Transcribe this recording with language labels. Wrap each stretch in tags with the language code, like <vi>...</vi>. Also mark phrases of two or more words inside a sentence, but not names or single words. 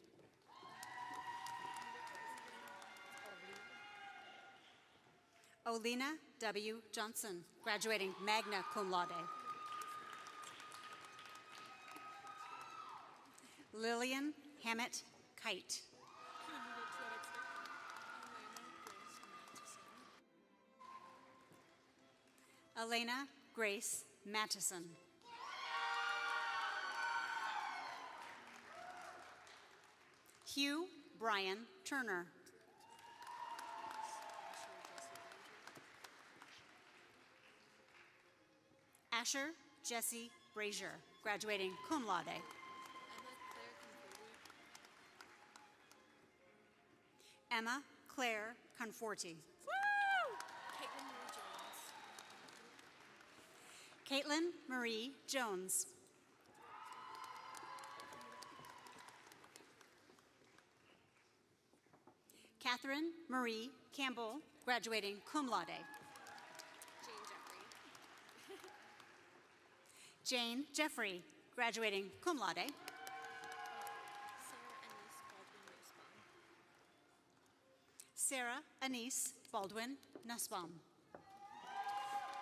<en>Olina W. Johnson, graduating</en> <la>magna cum laude.</la> <en>Lillian Hammett Kite. Elena Grace Mattison. Hugh Brian Turner. Asher Jesse Brazier, graduating</en> <la>cum laude.</la> <en>Emma Claire Conforti. Caitlin Marie Jones. Catherine Marie Campbell, graduating</en> <la>cum laude.</la> <en>Jane Jeffrey, graduating</en> <la>cum laude.</la> <en>Sarah Anise Baldwin Nussbaum.</en>